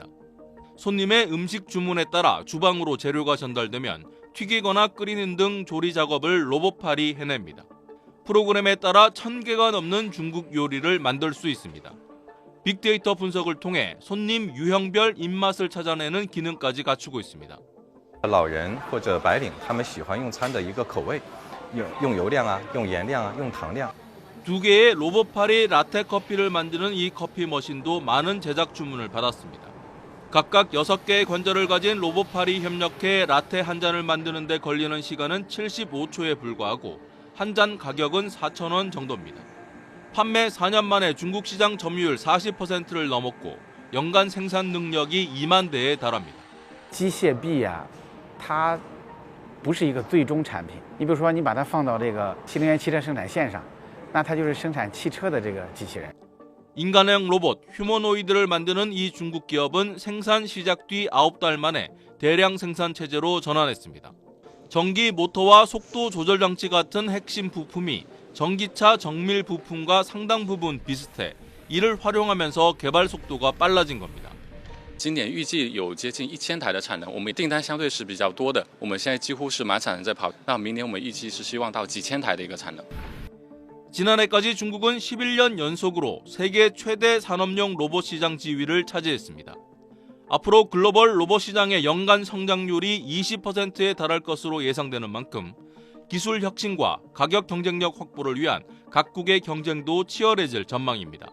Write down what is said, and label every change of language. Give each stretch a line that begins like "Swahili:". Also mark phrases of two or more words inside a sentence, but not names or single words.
Korean: 손님의 음식 주문에 따라 주방으로 재료가 전달되면 튀기거나 끓이는 등 조리 작업을 로봇팔이 해냅니다. 프로그램에 따라 1000개가 넘는 중국 요리를 만들 수 있습니다. 빅데이터 분석을 통해 손님 유형별 입맛을 찾아내는 기능까지 갖추고 있습니다.
Chinese: 老人或者白领他们喜欢用餐的一个口味，用油量啊，用盐量啊，用糖量。
Korean: 두 개의 로봇팔이 라테 커피를 만드는 이 커피 머신도 많은 제작 주문을 받았습니다. 각각 6개의 관절을 가진 로봇팔이 협력해 라테 한 잔을 만드는 데 걸리는 시간은 75초에 불과하고 한 잔 가격은 4,000원 정도입니다. 판매 4년 만에 중국 시장 점유율 40%를 넘었고 연간 생산 능력이 2만 대에 달합니다.
Chinese: 机械臂呀，它不是一个最终产品。你比如说，你把它放到这个新能源汽车生产线上，那它就是生产汽车的这个机器人。
Korean: 인간형 로봇 휴머노이드를 만드는 이 중국 기업은 생산 시작 뒤 9달 만에 대량 생산 체제로 전환했습니다. 전기 모터와 속도 조절 장치 같은 핵심 부품이 전기차 정밀 부품과 상당 부분 비슷해 이를 활용하면서 개발 속도가 빨라진 겁니다.
Chinese: 今年预计有接近1000台的产能，我们订单相对是比较多的，我们现在几乎是满产能在跑。那明年我们预计是希望到几千台的一个产能。
Korean: 지난해까지 중국은 11년 연속으로 세계 최대 산업용 로봇 시장 지위를 차지했습니다. 앞으로 글로벌 로봇 시장의 연간 성장률이 20%에 달할 것으로 예상되는 만큼 기술 혁신과 가격 경쟁력 확보를 위한 각국의 경쟁도 치열해질 전망입니다.